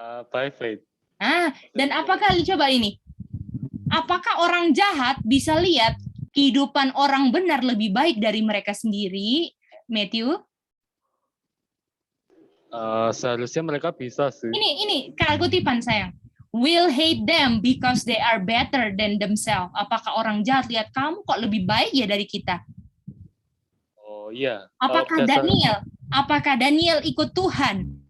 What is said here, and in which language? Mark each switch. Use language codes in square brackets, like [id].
[en] By faith. [id] Dan apakah coba ini? Apakah orang jahat bisa lihat kehidupan orang benar lebih baik dari mereka sendiri, Matthew? Seharusnya mereka bisa sih. Ini kutipan sayang. [en] Will hate them because they are better than themselves. [id] Apakah orang jahat lihat kamu kok lebih baik ya dari kita? Oh iya. Apakah Daniel ikut Tuhan?